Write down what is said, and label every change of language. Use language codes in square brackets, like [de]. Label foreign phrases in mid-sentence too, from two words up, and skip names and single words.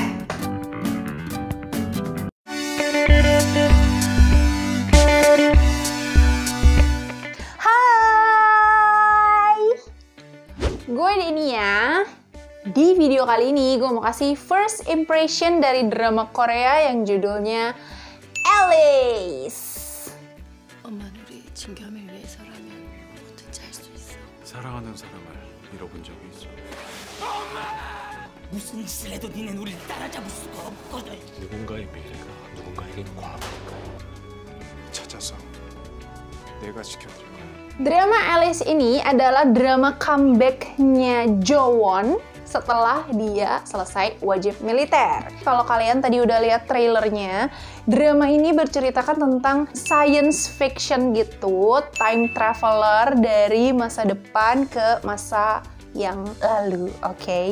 [id] Hai, gue Denia. Di video kali ini gue mau kasih [en] first impression [id] dari drama Korea yang judulnya Alice. [ko] 엄마는 우리 진겸을 위해서라면 뭐든지 할 수 있어. 사랑하는 사람을 잃어본 적이 있어. 무슨 짓을 해도 니는 우리를 따라잡을 수가 없거든. 누군가의 미래가 누군가에겐 과거일까? 찾아서 내가 지켜줄 거야. [id] Drama Alice ini adalah drama comeback-nya Jowon setelah dia selesai wajib militer. Kalau kalian tadi udah lihat trailernya, drama ini berceritakan tentang [en] science fiction [id] gitu, [en] time traveler [id] dari masa depan ke masa yang lalu, oke?